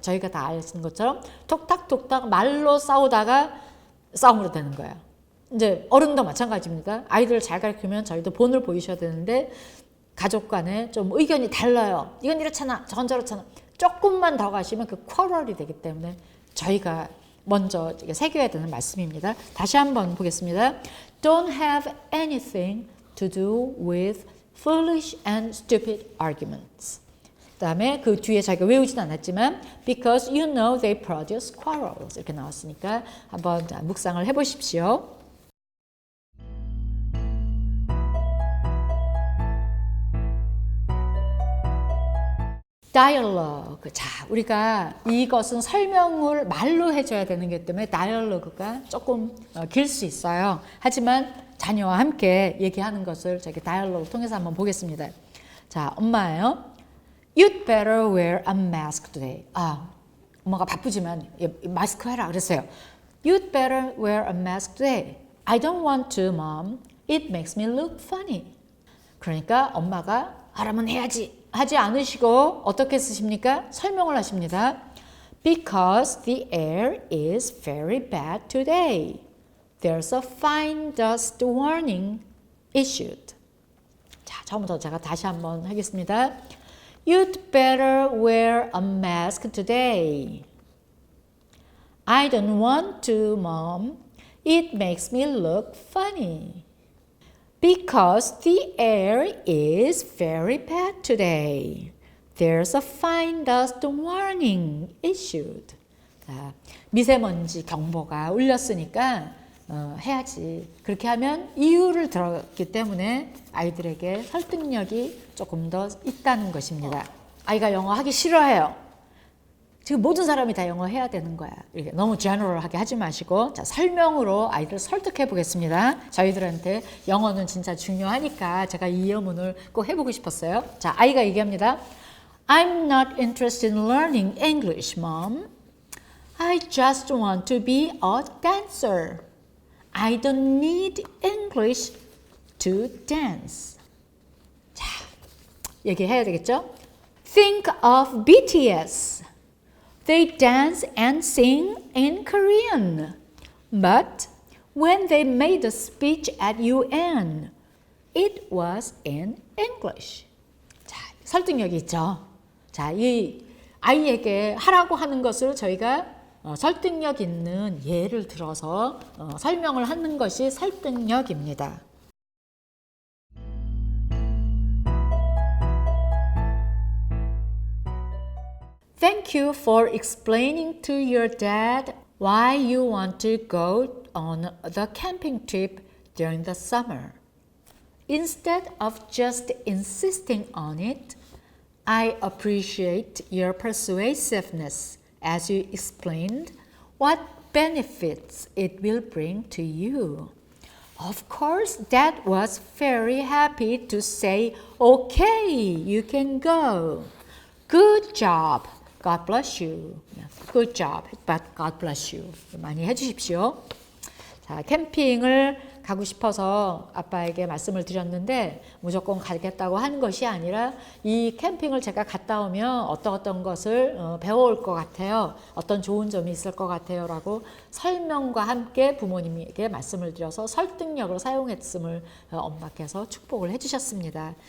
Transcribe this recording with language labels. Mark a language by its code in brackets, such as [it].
[ko] 저희가 다 아시는 것처럼 톡탁톡탁 말로 싸우다가 싸움으로 되는 거예요. 이제 어른도 마찬가지입니다. 아이들을 잘 가르치면 저희도 본을 보이셔야 되는데 가족 간에 좀 의견이 달라요. 이건 이렇잖아, 저건 저렇잖아. 조금만 더 가시면 그 quarrel이 되기 때문에 저희가 먼저 새겨야 되는 말씀입니다. 다시 한번 보겠습니다. [en] Don't have anything to do with foolish and stupid arguments. [ko] 그 다음에 그 뒤에 자기가 외우진 않았지만 [en] because you know they produce quarrels [ko] 이렇게 나왔으니까 한번 묵상을 해보십시오. 다이얼로그. 자, 우리가 이것은 설명을 말로 해줘야 되는 게 때문에 다이얼로그가 조금 길 수 있어요. 하지만 자녀와 함께 얘기하는 것을 저기 다이얼로그 통해서 한번 보겠습니다. 자, 엄마예요. [en] You'd better wear a mask today. [ko] 아, 엄마가 바쁘지만 마스크 해라 그랬어요. [en] You'd better wear a mask today. I don't want to, Mom. It makes me look funny. [ko] 그러니까 엄마가 하라면 해야지. 하지 않으시고 어떻게 쓰십니까? 설명을 하십니다. [en] Because the air is very bad today. There's a fine dust warning issued. [ko] 자, 처음부터 제가 다시 한번 하겠습니다. [en] You'd better wear a mask today. I don't want to, Mom. It makes me look funny. Because the air is very bad today. There's a fine dust warning issued. [ko] 자, 미세먼지 경보가 울렸으니까 해야지. 그렇게 하면 이유를 들었기 때문에 아이들에게 설득력이 조금 더 있다는 것입니다. 아이가 영어 하기 싫어해요. 지금 모든 사람이 다 영어 해야 되는 거야. 이렇게 너무 제너럴하게 하지 마시고, 자, 설명으로 아이들을 설득해 보겠습니다. 저희들한테 영어는 진짜 중요하니까 제가 이 예문을 꼭 해보고 싶었어요. 자, 아이가 얘기합니다. [en] I'm not interested in learning English, Mom. I just want to be a dancer. I don't need English to dance. [ko] 자, 얘기해야 되겠죠? [en] Think of BTS. They dance and sing in Korean. But when they made a speech at UN, it was in English. [ko] 자, 설득력이 있죠. 자, 이 아이에게 하라고 하는 것을 저희가 설득력 있는 예를 들어서 설명을 하는 것이 설득력입니다. [en] Thank you for explaining to your dad why you want to go on the camping trip during the summer. Instead of just insisting on it, I appreciate your persuasiveness as you explained what benefits it will bring to you. Of course, Dad was very happy to say, okay, you can go. Good job. God bless you. Good job, but God bless you. [ko] 많이 해주십시오. 자, 캠핑을 가고 싶어서 아빠에게 말씀을 드렸는데 무조건 가겠다고 하는 것이 아니라 이 캠핑을 제가 갔다 오면 어떤 것을 배워올 것 같아요. 어떤 좋은 점이 있을 것 같아요. 라고 설명과 함께 부모님에게 말씀을 드려서 설득력을 사용했음을 엄마께서 축복을 해주셨습니다.